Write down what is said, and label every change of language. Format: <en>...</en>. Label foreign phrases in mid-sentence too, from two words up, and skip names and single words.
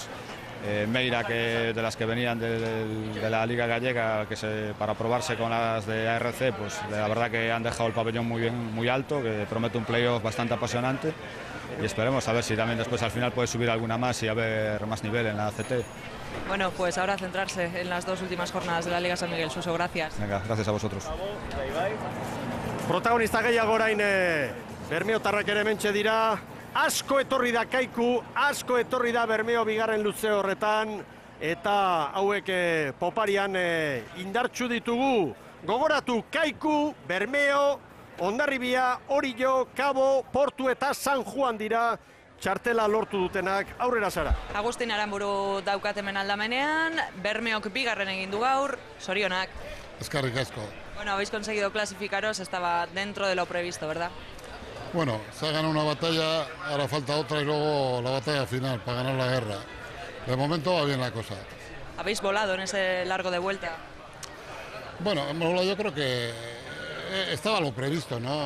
<es>Meira, que de las que venían de la Liga Gallega para probarse con las de ARC, pues la verdad que han dejado el pabellón muy bien, muy alto, que promete un playoff bastante apasionante y esperemos a ver si también después al final puede subir alguna más y haber más nivel en la ACT. Bueno, pues ahora centrarse en las 2 últimas jornadas de la Liga San Miguel. Suso, gracias. Venga, gracias a vosotros.</es> <eu>Protagonista gehiago orain bermeotarrak ere hementxe dira. Asko etorri da Kaiku, asko etorri da Bermeo bigarren luze horretan, eta hauek poparian indartsu ditugu. Gogoratu, Kaiku, Bermeo, Hondarribia, Orillo, Cabo, Portu eta San Juan dira txartela lortu dutenak. Aurrera, Sara. Agustin Aranburu daukat hemen aldamenean, Bermeok bigarren egin du gaur, sorionak. Eskerrik asko.</eu> <es>Bueno, habéis conseguido clasificaros, estaba dentro de lo previsto, ¿verdad? Bueno, se ha ganado una batalla, ahora falta otra y luego la batalla final para ganar la guerra. De momento va bien la cosa. ¿Habéis volado en ese largo de vuelta? Bueno, yo creo que estaba lo previsto, ¿no?</es>